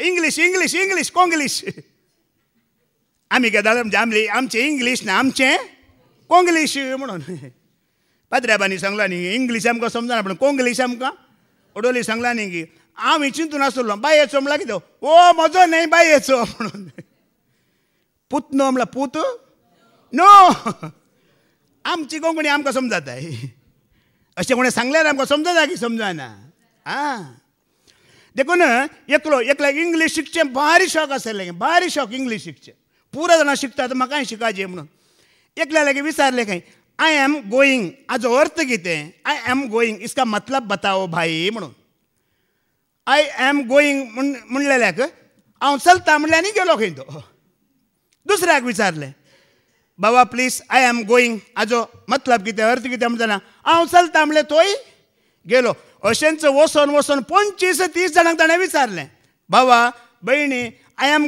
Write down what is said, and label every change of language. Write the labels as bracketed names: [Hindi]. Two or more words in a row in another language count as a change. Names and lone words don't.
[Konkani] इंग्लीश इंग्लीश इंग्लीश कोंग्लीश. आमी केदाळ आमचे इंग्लीश ना, आमचें कोंग्लीश म्हणून पाद्र्याबांनी सांगला न्ही इंग्लीश आमकां समजना पूण कोंग्लीश आमकां ओडोली सांगला न्ही की हांव चिंतून आसलो बायेचो म्हणला कितें ओ म्हजो न्हय बायेचो म्हणून पुतनो म्हणला पूत नो आमची कोंकणी आमकां समजाताय अशें कोणें सांगल्यार आमकां समजता की समजना आं देखून एकल्याक इंग्लीश शिकचें भारी शॉक आसलें भारी शॉक इंग्लीश शिकचें पुरो जाणां शिकतात म्हाकाय शिकायचें म्हणून एकल्या लागीं विचारलें खंय [English] I am going [Konkani] हाजो अर्थ कितें [English] I am going [Hindi] इसका मतलब बताओ भाई [Konkani] म्हणून [English] I am going [Konkani] म्हणलेल्याक हांव चलता म्हणलें आनी गेलो खंय तो दुसऱ्याक विचारलें बाबा [English] please I am going [Konkani] हाजो मतलब कितें अर्थ कितें म्हणटना हांव चलता म्हणलें तोय गेलो अशेंच वचोन 25-30 जाणांक ताणें विचारलें बाबा भयणी [English] I am